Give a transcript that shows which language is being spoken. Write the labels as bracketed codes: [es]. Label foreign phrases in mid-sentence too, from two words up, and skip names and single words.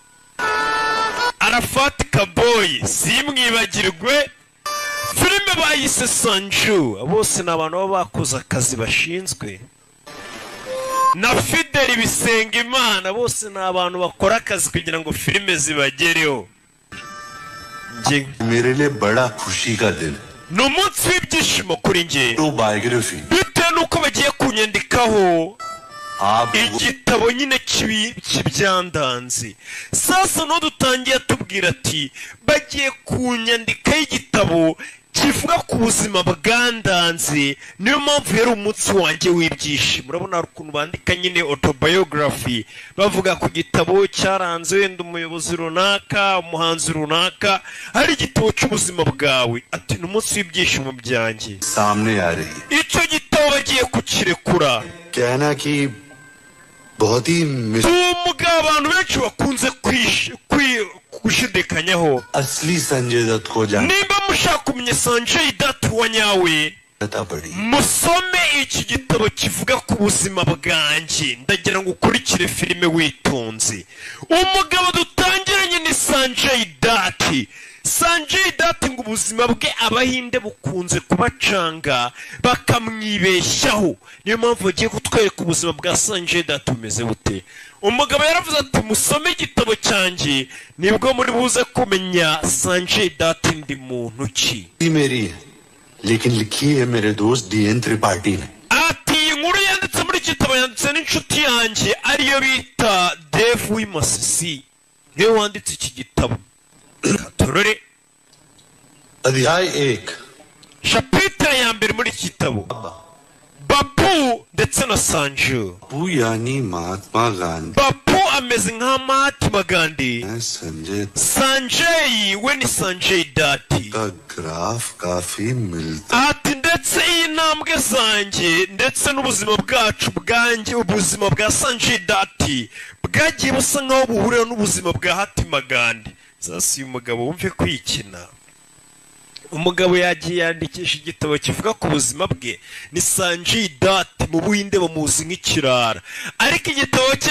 [rw] Arafat Kaboy simwibagirwe filime bayise Sanju bose n'abantu baba bakoze akazi bashinzwe na Fidel Bisenga Imana bose n'abantu bakora akazi kugira ngo filime zibagereho nje [hi] मेरे लिए बड़ा खुशी का दिन [rw] n'umunsi w'ibyishimo kuri nge [hi] तो बायोग्राफी [rw] bitewe nuko bagiye kunyandikaho igitabo nyine kibyandanze sasa no dutangiye tubwira ati bagiye kunyandikaho igitabo kivuga ku buzima bwandanze niyo mpamvu yari umunsi wanjye w'ibyishimo urabona ukuntu bandika nyine autobiography bavuga ku gitabo cyaranze wenda umuyobozi runaka umuhanzi runaka hari igitabo cy'ubuzima bwawe ati ni umunsi w'ibyishimo byanjye [hi] सामने आ रही है [rw] icyo gitabo bagiye kukirekura [hi] कहना कि बहुत ही [rw] umugabo abantu benshi bakunze gushidikanyaho [hi] असली संजय दत्त को जान [rw] nimba mushaka kumenya Sanjay Dutt wa nyawe musome iki gitabo kivuga ku buzima bwanjye ndagira ngo ukurikire filime witonze umugabo dutangiranye ni Sanjay Dutt Sanjay Dutt ngo ubuzima bwe abahinde bukunze kubacanga bakamwibeshyaho niyo mpamvu bagiye kutwereka ubuzima bwa Sanjay Dutt bumeze bute umugabo yaravuze ati musome igitabo cyanjye nibwo muri buze kumenya Sanjay Dutt ndi muntu ki [hi] मेरी है लेकिन लिखी है मेरे दोस्त डीएन त्रिपाठी ने [rw] ati inkuru yanditse muri gitabo yanditse n'inshuti yanjye ariyo bita Dave Wimasisi niwe wanditse iki gitabo turore [hi] अध्याय 1 [rw] chapitre ya mbere muri iki gitabo Babu ndetse na Sanju [hi] बापू यानी महात्मा गांधी [rw] Babu ameze nka Mahatma Gandhi Sanjay we ni Sanjay Dutt [hi] का ग्राफ काफी मिलता [rw] ati ndetse iyi ntambwe zanjye ndetse n'ubuzima bwacu bwanjye ubuzima bwa Sanjay Dutt bwagiye busa nkaho buhurira n'ubuzima bwa Mahatma Gandhi sasa uyu mugabo wumve kwikina umugabo yagiye yandikisha igitabo kivuga ku buzima bwe ni Sanjay Dutt mu Buhinde bamuzi nk'ikirara ariko igitabo cye